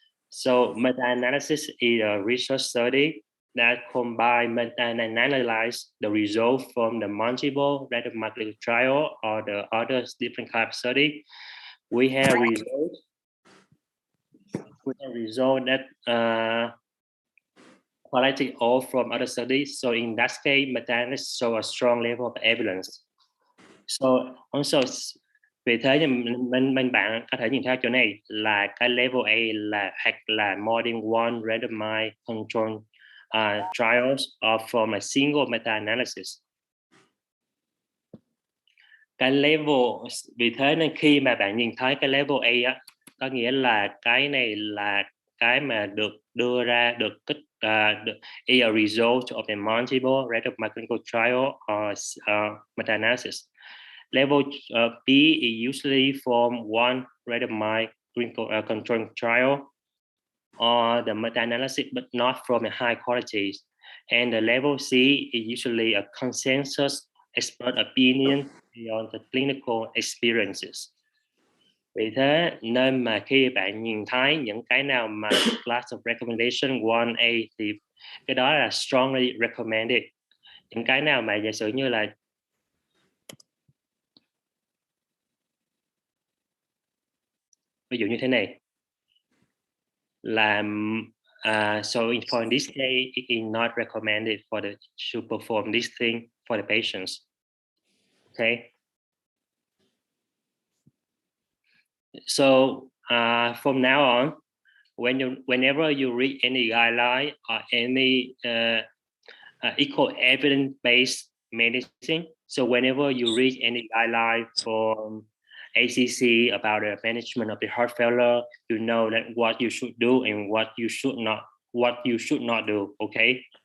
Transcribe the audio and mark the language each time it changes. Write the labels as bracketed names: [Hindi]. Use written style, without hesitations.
[English] So meta-analysis is a research study that combine and analyze the result from the multiple randomized clinical trial or the other different type of study. We have result that collected all from other studies. So in that case, meta-analysis show a strong level of evidence. So also, [Vietnamese] vì thế mình bạn có thể nhìn thấy chỗ này là cái level A là hoặc là [English] more than one randomized control trials or from a single meta-analysis. [Vietnamese] Cái level, vì thế nên khi mà bạn nhìn thấy cái level A á, có nghĩa là cái này là cái mà được đưa ra được [English] is a result of the multiple randomized clinical trial or meta-analysis. Level B is usually from one randomized clinical control trial or the meta-analysis, but not from a high quality. And the level C is usually a consensus expert opinion beyond the clinical experiences. [Vietnamese] Vì thế nên mà khi bạn nhìn thấy những cái nào mà class of recommendation 1A thì cái đó là [English] strongly recommended. [Vietnamese] Những cái nào mà giả sử như là ví dụ như thế này là [English] so for this case it is not recommended for the to perform this thing for the patients. Okay. So from now on, whenever you read any guideline or any equal evidence-based medicine, so whenever you read any guideline from ACC about the management of the heart failure, you know that what you should do and what you should not do. Okay.